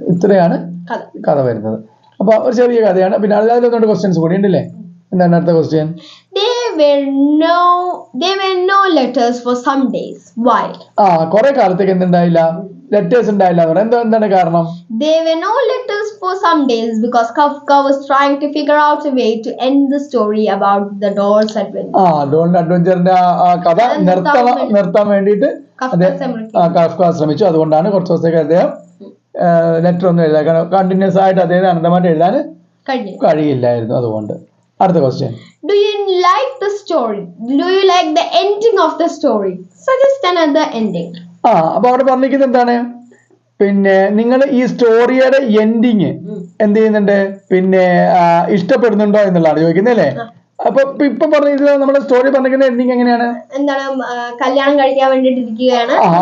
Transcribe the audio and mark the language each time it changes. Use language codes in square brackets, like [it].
[ml] ഇത്രയാണ് കഥ വരുന്നത്. അപ്പൊ ഒരു ചെറിയ കഥയാണ്. പിന്നെ അതിലൊന്നുകൊണ്ട് ക്വസ്റ്റ്യൻസ് കൂടി ഉണ്ടല്ലേ? എന്താണ് അടുത്ത question? [en] There were no letters for some days. Why? [ml] കുറെ കാലത്തേക്ക് എന്തുണ്ടായില്ല? ലെറ്റേഴ്സ് ഉണ്ടായില്ല. എന്താണ് കാരണം? [en] There were no letters for some days because Kafka was trying to figure out a way to end the story about the doll's adventure. [ml] ഡോളിന്റെ അഡ്വഞ്ചറിന്റെ കഥ നിർത്താൻ വേണ്ടിയിട്ട് Kafka ശ്രമിച്ചു. അതുകൊണ്ടാണ് കുറച്ച് ദിവസത്തേക്ക് അദ്ദേഹം ലെറ്റർ ഒന്നും എഴുതാൻ, കാരണം കണ്ടിന്യൂസ് ആയിട്ട് അദ്ദേഹം അനന്തമായിട്ട് എഴുതാൻ കഴിയില്ലായിരുന്നു. അതുകൊണ്ട് അടുത്ത question. [en] Do you like the story? Do you like the ending of the story? Suggest another ending. [ml] അപ്പൊ അവിടെ പറഞ്ഞിരിക്കുന്നത് എന്താണ്? പിന്നെ നിങ്ങൾ ഈ സ്റ്റോറിയുടെ എൻഡിങ് എന്ത് ചെയ്യുന്നുണ്ട്? പിന്നെ ഇഷ്ടപ്പെടുന്നുണ്ടോ എന്നുള്ളതാണ് ചോദിക്കുന്നത് അല്ലേ? അപ്പൊ ഇപ്പൊ പറഞ്ഞത് നമ്മുടെ സ്റ്റോറി പറഞ്ഞിരിക്കുന്ന എൻഡിങ് എങ്ങനെയാണ്? എന്താണ്? കല്യാണം കഴിക്കാൻ വേണ്ടിട്ടിരിക്കുകയാണ്.